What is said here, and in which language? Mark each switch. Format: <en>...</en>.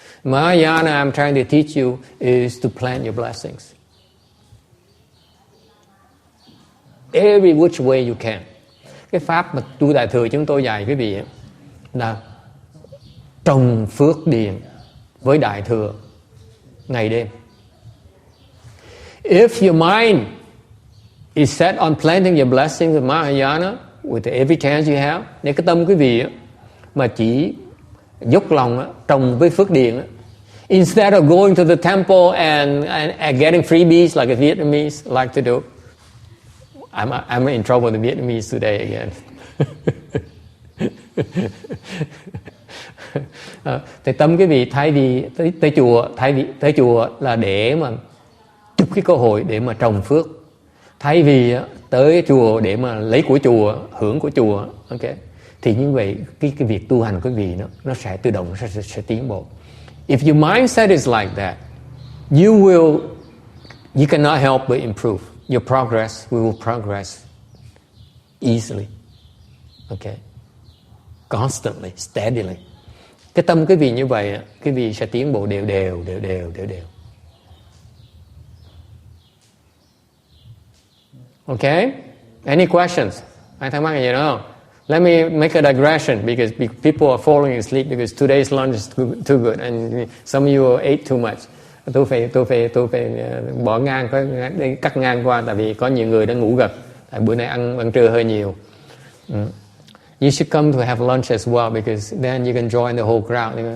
<en>Mahayana, I'm trying to teach you is to plant your blessings. Every which way you can.</en> <vi>Cái pháp mà tu Đại Thừa chúng tôi dạy quý vị là trồng phước điền với Đại Thừa ngày đêm.</vi> <en>If your mind is set on planting your blessings with Mahayana, with every chance you have,</en> <vi>nếu cái tâm quý vị mà chỉ dốc lòng trồng với phước điền,</vi> <en>instead of going to the temple and getting freebies like the Vietnamese like to do. I'm in trouble with the Vietnamese today again.</en> <vi>Thì tâm quý vị thay vì tới chùa là để mà chụp cái cơ hội để mà trồng phước, thay vì tới chùa để mà lấy của chùa, hưởng của chùa, okay, thì như vậy cái việc tu hành của quý vị nó sẽ tự động sẽ tiến bộ.</vi> <en>If your mindset is like that, you cannot help but improve. Your progress, we will progress easily. Okay. Constantly, steadily.</en> <vi>Cái tâm quý vị như vậy, quý vị sẽ tiến bộ đều.</vi> <en>Okay? Any questions?</en> <vi>Ai thắc mắc gì nữa không?</vi> <en>Let me make a digression because people are falling asleep because today's lunch is too good and some of you ate too much.</en> <vi>Tôi phải bỏ ngang, cắt ngang qua tại vì có nhiều người đã ngủ gật. Tại bữa nay ăn trưa hơi nhiều.</vi> <en>You should come to have lunch as well because then you can join the whole crowd.</en>